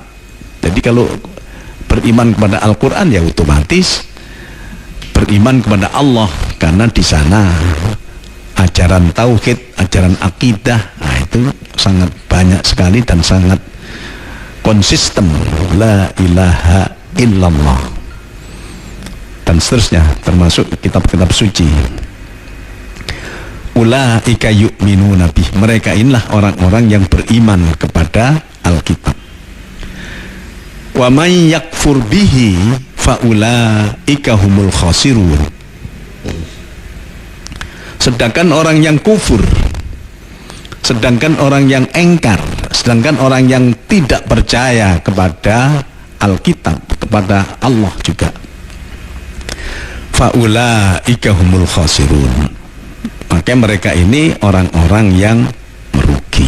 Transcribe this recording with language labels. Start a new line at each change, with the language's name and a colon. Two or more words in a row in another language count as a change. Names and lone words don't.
Indonesian: Jadi kalau beriman kepada Al-Quran ya otomatis beriman kepada Allah, karena di sana ajaran tauhid, ajaran akidah, nah itu sangat banyak sekali dan sangat konsisten,
Arabic: لا إله إلا الله
Indonesian: dan seterusnya, termasuk kitab-kitab suci.
Arabic: أولئك يؤمنون به,
Indonesian: mereka inilah orang-orang yang beriman kepada Alkitab.
Arabic: ومن يكفر به فأولئك هم الخاسرون.
Indonesian: Sedangkan orang yang kufur, sedangkan orang yang engkar, sedangkan orang yang tidak percaya kepada Alkitab, kepada Allah juga,
Arabic: فأولئك هم الخاسرون,
Indonesian: maka mereka ini orang-orang yang merugi.